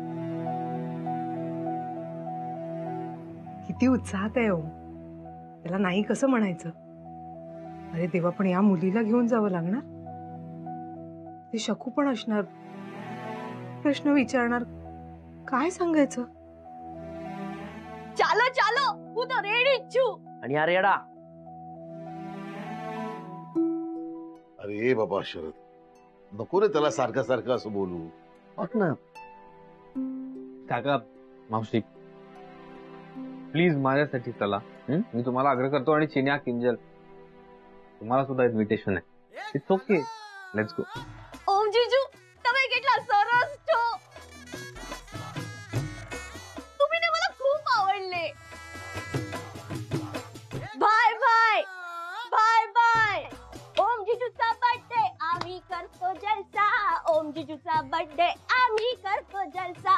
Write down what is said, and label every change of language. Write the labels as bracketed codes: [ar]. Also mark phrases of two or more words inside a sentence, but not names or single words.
[mr] किती उत्साहात आहे ओम. त्याला नाही कसं म्हणायचं. अरे देवा, पण या मुलीला घेऊन जावं लागणार. ते शकू पण असणार, प्रश्न विचारणार, काय सांगायचं? [gu] ચાલો ચાલો હું તો રેડી જ છું. [mr] आणि अरे येडा, अरे बाबा शरद, नको रे त्याला सारखं सारखं असं बोलू. बघ ना. काका, मावशी, प्लीज माझ्यासाठी चला. मी तुम्हाला आग्रह करतो. आणि चिन्या, किंजल, तुम्हाला सुद्धा इन्व्हिटेशन आहे. [en] It's okay, let's go. [gu] ઓમ જીજુ તમે કેટલા સરસ છો. [mr] तुम्ही ना मला खूप आवडले. [en] Bye bye bye bye. [mr] ओम जीजूचा बर्थडे आम्ही करतो जलसा. ओम जीजूचा बर्थडे आम्ही करतो जलसा.